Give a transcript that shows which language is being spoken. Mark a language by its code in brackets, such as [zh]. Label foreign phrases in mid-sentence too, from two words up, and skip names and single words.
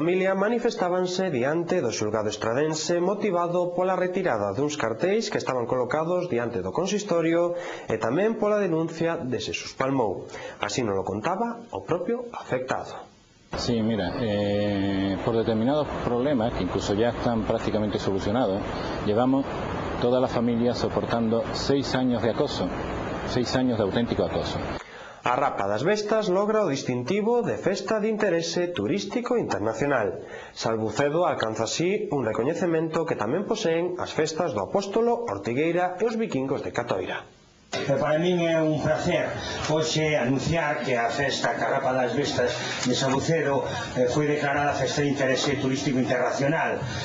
[gl] familia manifestábanse diante do xulgado estradense motivado pola retirada duns cartéis que estaban colocados diante do consistorio e tamén pola denuncia de Xesús Palmou. Así nos lo contaba o propio afectado. [es] Sí, mira, por determinados problemas, que incluso ya están prácticamente solucionados, llevamos toda la familia soportando 6 años de acoso, 6 años de auténtico acoso. [gl] A Rapa das Bestas logra o distintivo de Festa de Interese Turístico Internacional. Salbucedo alcanza así un recoñecemento que tamén poseen as festas do Apóstolo, Ortigueira e os Vikingos de Catoira. Para min é un placer hoxe anunciar que a festa Carrapa das Bestas de Sabucedo foi declarada Festa de Interese Turístico Internacional.